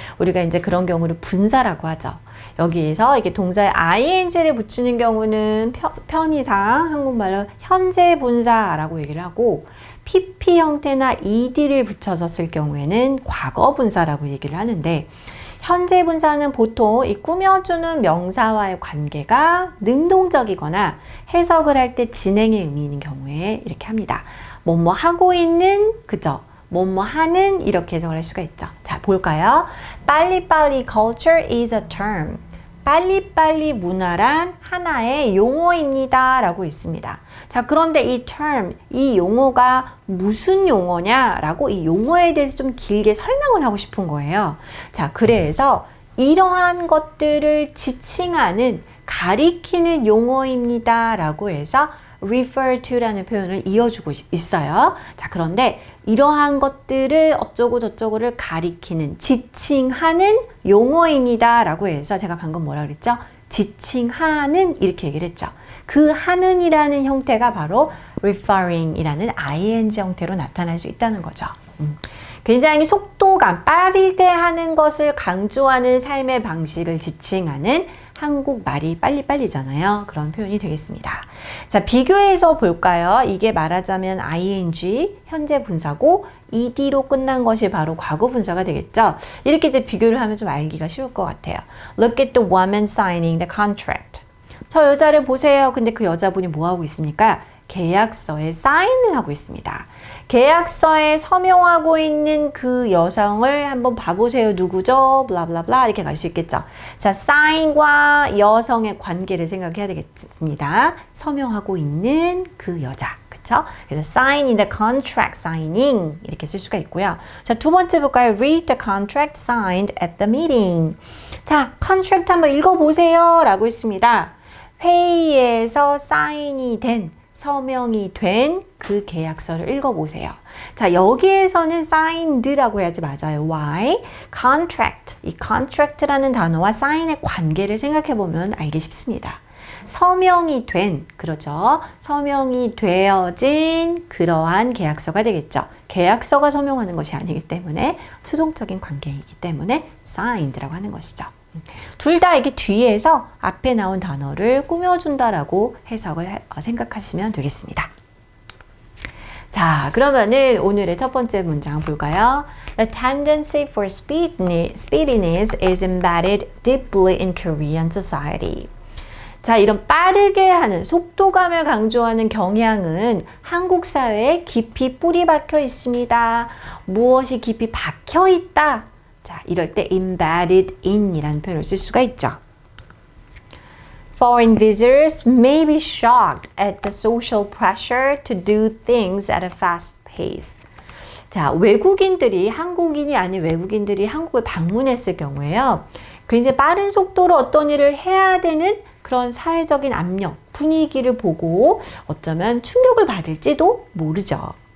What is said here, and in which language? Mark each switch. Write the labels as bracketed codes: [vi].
[ko] 우리가 이제 그런 경우를 분사라고 하죠. 여기에서 이게 동사에 ing를 붙이는 경우는 편의상 한국말로 현재 분사라고 얘기를 하고 pp 형태나 ed를 붙여서 쓸 경우에는 과거 분사라고 얘기를 하는데 현재 분사는 보통 이 꾸며주는 명사와의 관계가 능동적이거나 해석을 할 때 진행의 의미 있는 경우에 이렇게 합니다. 뭐뭐 하고 있는, 그죠? 뭐뭐 하는 이렇게 해석을 할 수가 있죠. 자, 볼까요? [en] 빨리빨리 culture is a term. [ko] 빨리빨리 문화란 하나의 용어입니다. 라고 있습니다. 자, 그런데 이 term, 이 용어가 무슨 용어냐라고 이 용어에 대해서 좀 길게 설명을 하고 싶은 거예요. 자, 그래서 이러한 것들을 지칭하는, 가리키는 용어입니다. 라고 해서 refer to라는 표현을 이어주고 있어요. 자, 그런데 이러한 것들을 어쩌고 저쩌고를 가리키는, 지칭하는 용어입니다. 라고 해서 제가 방금 뭐라 그랬죠? 지칭하는 이렇게 얘기를 했죠. 그 하는이라는 형태가 바로 referring 이라는 ing 형태로 나타날 수 있다는 거죠. 굉장히 속도감, 빠르게 하는 것을 강조하는 삶의 방식을 지칭하는 한국말이 빨리빨리잖아요. 그런 표현이 되겠습니다. 자, 비교해서 볼까요? 이게 말하자면 ing, 현재 분사고 ed로 끝난 것이 바로 과거 분사가 되겠죠. 이렇게 이제 비교를 하면 좀 알기가 쉬울 것 같아요. [en] Look at the woman signing the contract. [ko] 저 여자를 보세요. 근데 그 여자분이 뭐 하고 있습니까? 계약서에 사인을 하고 있습니다. 계약서에 서명하고 있는 그 여성을 한번 봐보세요. 누구죠? 블라블라블라 이렇게 갈 수 있겠죠. 자, 사인과 여성의 관계를 생각해야 되겠습니다. 서명하고 있는 그 여자. 그쵸? 그래서 [en] sign in the contract, [ko] signing 이렇게 쓸 수가 있고요. 자, 두 번째 볼까요? [en] Read the contract signed at the meeting. [ko] 자, contract 한번 읽어보세요. 라고 있습니다. 회의에서 사인이 된, 서명이 된 그 계약서를 읽어보세요. 자, 여기에서는 signed라고 해야지 맞아요. [en] Why? contract. [ko] 이 contract라는 단어와 sign의 관계를 생각해보면 알기 쉽습니다. 서명이 된, 그렇죠? 서명이 되어진 그러한 계약서가 되겠죠. 계약서가 서명하는 것이 아니기 때문에 수동적인 관계이기 때문에 signed라고 하는 것이죠. 둘 다 이게 뒤에서 앞에 나온 단어를 꾸며준다라고 해석을 생각하시면 되겠습니다. 자, 그러면은 오늘의 첫 번째 문장 볼까요? [en] The tendency for speediness is embedded deeply in Korean society. [ko] 자, 이런 빠르게 하는, 속도감을 강조하는 경향은 한국 사회에 깊이 뿌리 박혀 있습니다. 무엇이 깊이 박혀 있다? 자, 이럴 때 embedded in 이라는 표현을 쓸 수가 있죠. [en] Foreign visitors may be shocked at the social pressure to do things at a fast pace. [ko] 자, 외국인들이, 한국인이 아닌 외국인들이 한국을 방문했을 경우에요. 굉장히 빠른 속도로 어떤 일을 해야 되는 그런 사회적인 압력, 분위기를 보고 어쩌면 충격을 받을지도 모르죠.